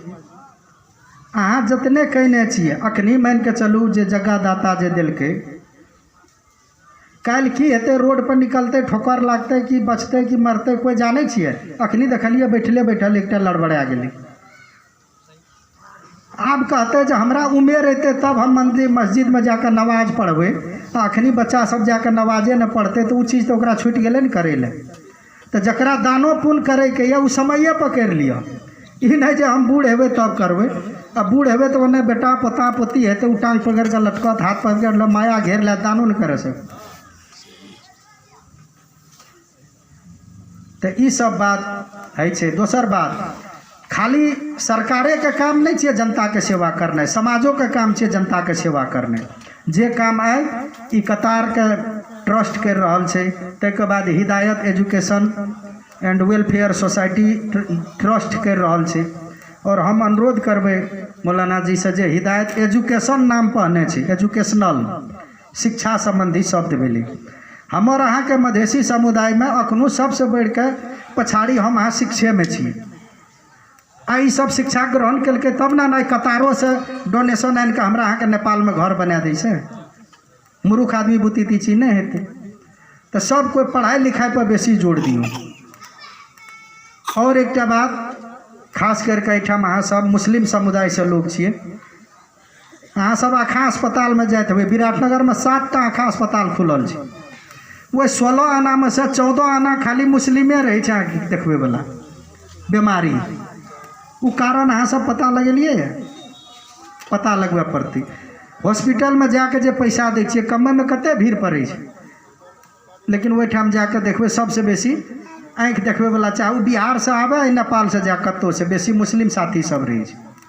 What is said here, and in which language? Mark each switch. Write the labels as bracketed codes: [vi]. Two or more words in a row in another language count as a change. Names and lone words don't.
[mai] अहाँ जतने कहने छियै अखनी मान के चलू जे जगहदाता जे देलकै, काल्हि की हेतै रोड पर निकलते ठोकर लागतै कि बचतै कि मरतै कोई जानै छियै। अखनी देखलिए बैठले बैठल एकटा लड़बड़ा गेलै। आब कहते जे हमरा उमेर अयतै तब हम मंदिर मस्जिद में जाकर नमाज पढ़बै, तो अखनी बच्चा सब जाकर नमाजे न पढ़ते तो वो चीज़ तो ओकरा छूट गेलै न करे ले। तो जकरा दानो पुण्य करे के ये समये पर कर लिया, ई नहीं जे हम बूढ़ हेबै तब करबै। अब बूढ़ हेबै तो ओने बेटा पोता पोती हेतै उ टांग पकड़ के लटकत हाथ पकड़ ले माया घेर ले दानो न करे सक। तो ई सब बात है छै। दोसर बात खाली सरकारे के काम नहीं छै जनता के सेवा करना, समाजों के काम छै जनता के सेवा करना। जे काम आए ई कतार के ट्रस्ट कर रहल छै, ताहिके बाद हिदायत एजुकेशन एंड वेलफेयर सोसाइटी ट्रस्ट कर रहल छै। और हम अनुरोध करबै मौलाना जी से जे हिदायत एजुकेशन नाम पहने छै, एजुकेशनल शिक्षा संबंधी शब्द भेलै। हमर अहाँ के मधेसी समुदाय में अखनो सबसे बढ़ के पछाड़ी हम अहाँ शिक्षे में छी। आई सब शिक्षा ग्रहण केलकै तब ना कतारों से डोनेशन आनि के हमरा अहाँ के नेपाल में घर बना दै छै। मूर्ख आदमी बुद्धि तीची नहीं हेतै। तो सब कोई पढ़ाई लिखाई पर बेसी जोर दियो। और एकटा बात खास करके एहिठाम अहाँ सब मुस्लिम समुदाय से लोग छियै, अहाँ सब आँखा अस्पताल में जाइत हेबै। विराटनगर में 7टा आँखा अस्पताल खुलल छै, वही 16 आना में से 14 आना खाली मुस्लिमे रहे छै आँखि देखबे वाला बीमारी। वो कारण अहाँ सब पता लगेलिए, पता लगबे पड़ती। हॉस्पिटल में जाके जे पैसा दै छियै कमे में कते भीड़ पड़े छै, लेकिन ओहिठाम जाके देखबे सबसे बेसी आँखि देखबे वाला चाहे वो बिहार से आवे नेपाल से जा कतौ से बेसी मुस्लिम साथी सब रहे छै।